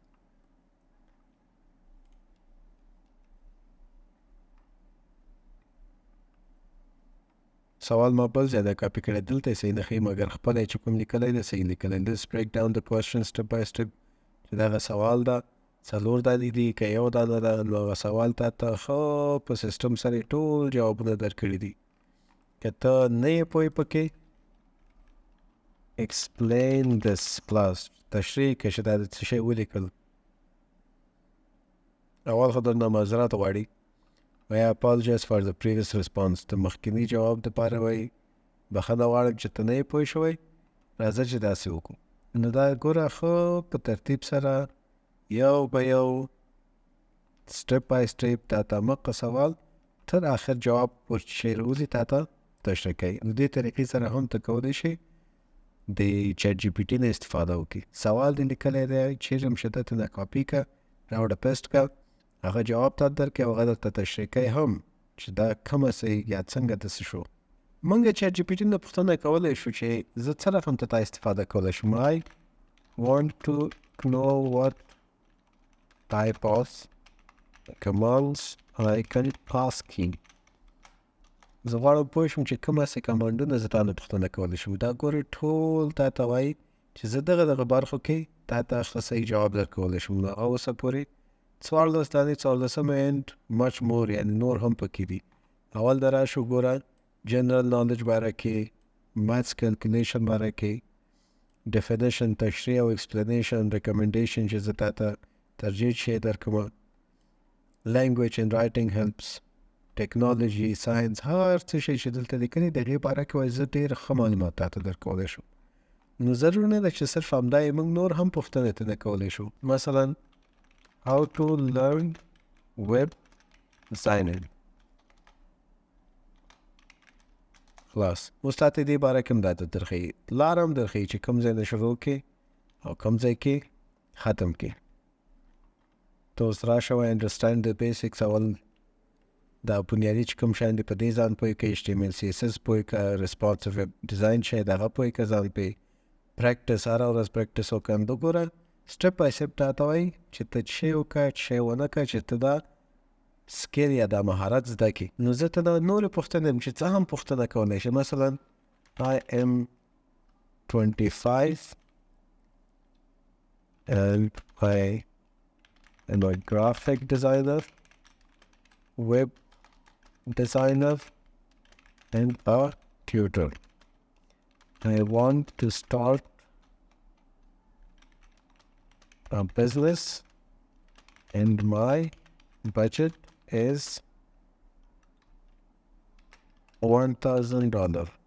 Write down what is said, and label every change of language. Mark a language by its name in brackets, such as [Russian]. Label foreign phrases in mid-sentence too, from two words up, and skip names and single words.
[Pashto] سوال ما بل ځای ده کاپي کړی دلته یې صحیح نه ښیي مګر خپله یې چې کوم لیکلی ده صحیح لیکلی [English] lets break down [Pashto] د کوېسچن [English] step by step [Pashto] چې دغه سوال ده 4 دانې دي که یو دانه ده نو هغه سوال ته ښه په سیسټم سره یې ټول جوابونه درکړي دي که ته نه یې پوهې پکې [English] explain this class [Pashto] تشریح کړه چې دا د څه شی ولیکل اول خو درنه معذرت غواړي [English] I apologize for the previous response [Pashto] د مخکیني جواب دپاره وایي بخښنه غواړم چې ته نه یې پوه شوی راځه چې داسې وکړو نو دا ګوره ښه په ترتیب سره یو به یو [English] step by step [Pashto] تا ته مقه سوال تر آخر جواب ورچې راوځي تا ته تشریح کوي نو دې طریقې سره هم ته کولی شي د چیټ جی پي ټي نه استفاده وکړي سوال دې لیکلی دی چیرې هم شته ته نه کاپي کړه راوړه پیسټ کړه هغه جواب تا درکړي او هغه درته تشریح کوي هم چې دا کومه څه یا څنګه داسې شو موږ [English] د چیټ جی پي ټي نه پوښتنه کولی شو چې زه څه رقم ته استفاده کولی شم I want to know what type of commands I can ask him [Pashto] زه غواړم پوه شم چې کوم هسې کمانډونه زه تا نه پوښتنه کولی شم دا ګورې ټول تا ته وایي چې زه دغه برخو کې تا ته ښه صحیح جواب درکولی شم نو هغه اوسه پورې 14 دانې 14 [English] and much more [Pashto] یعنې نور هم پکې دي اول د راشو ګوره جنرال نالج باره کې ماتس کیلکولیشن باره کې ډیفینیشن تشریح او ایکسپلینیشن ریکمنډیشن چې زه تا ته ترجیح شی درکومه [English] language and writing helps technology science [Pashto] هر څه شی چې دلته لیکلي د هغې باره کې وایي زه ډېر ښه معلومات تا ته درکولی شم نو ضرور نه ده چې صرف همدا یې موږ نور هم پوښتنې ته نه کولی شو مثلا [English] how to learn web designing [Pashto] خلاص اوس تا ته دې باره کې هم دا ته درښیي لاره هم درښیي چې کوم ځای نه شروع کې او کوم ځای کې ختم کې ته اوس راشه وایي انډرسټینډ د بیسکس اول دا بنیادي چې کوم شیان دي په دې ځان پوهې کړه HTML CSS پوهې کړه [English] responsive web design [Pashto] شی د هغه پوهې کړه ځان پې پریکټس هره ورځ پریکټس وکړه نو ګوره [English] step by step [Pashto] تا ته وایي چې ته شی وکړه شی ونه کړه چې ته دا سکیل یا دا مهارت زده کړي نو زه ته دا نورې پوښتنې یم چې څه هم پوښتنه کولی شي مثلا [English] I am 25 and I am a graphic designer web designer and a tutor I want to start a business and my budget is $1,000.